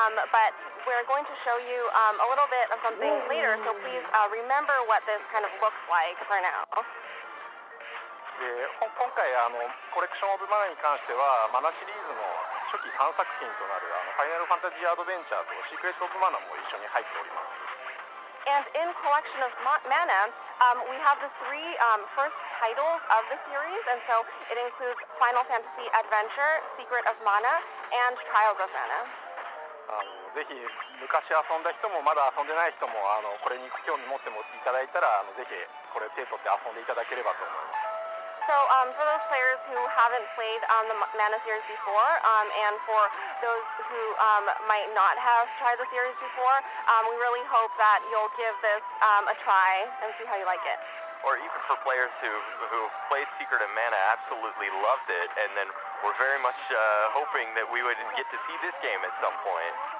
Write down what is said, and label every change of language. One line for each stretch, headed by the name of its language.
English: But we're going to show you a little bit of something later, so please remember what this kind of looks like for now.
Japanese: で今回コレクションオブマナに関してはマナシリーズの初期3作品となるファイナルファンタジーアドベンチャーとシークレットオブマナも一緒に入っております。
English: And in Collection of Mana, we have the 3 first titles of the series, and so it includes Final Fantasy Adventure, Secret of Mana, and Trials of Mana.
Japanese: ぜひ昔遊んだ人もまだ遊んでない人もこれに興味持ってもいただいたらぜひこれ手取って遊んでいただければと思います。
English: So for those players who haven't played the Mana series before, and for those who might not have tried the series before, we really hope that you'll give this a try and see how you like it. Or even for players who played Secret of Mana, absolutely loved it, and then we're very much hoping that we would get to see this game at some point.